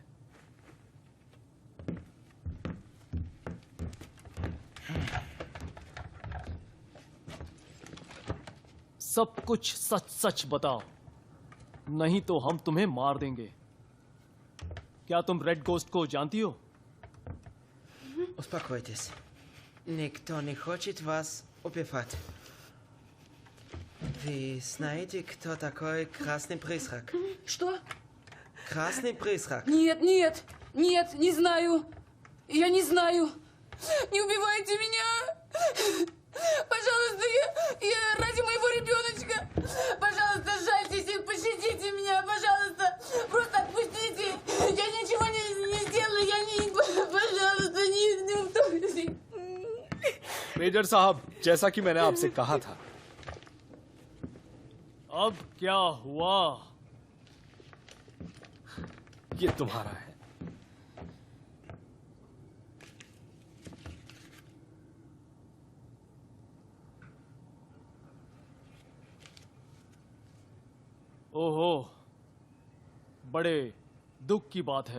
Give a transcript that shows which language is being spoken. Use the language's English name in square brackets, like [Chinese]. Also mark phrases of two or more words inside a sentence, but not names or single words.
[Hindi] सब कुछ सच सच बताओ, नहीं तो हम तुम्हें मार देंगे। क्या तुम रेड गोस्ट को जानती हो? [Russian] Успокойтесь. Никто не хочет вас убивать. Вы знаете, кто такой Красный Призрак? Что? Красный Призрак. Нет, нет, нет, не знаю. Я не знаю. Не убивайте меня. Пожалуйста, я ради моего ребеночка. Пожалуйста, жальтесь и пощадите меня, пожалуйста. Просто отпустите. Я ничего не сделаю, я не... Пожалуйста, не... [Hindi] मेजर साहब, जैसा कि मैंने आपसे कहा था। अब क्या हुआ? ये तुम्हारा है। ओहो, बड़े दुख की बात है।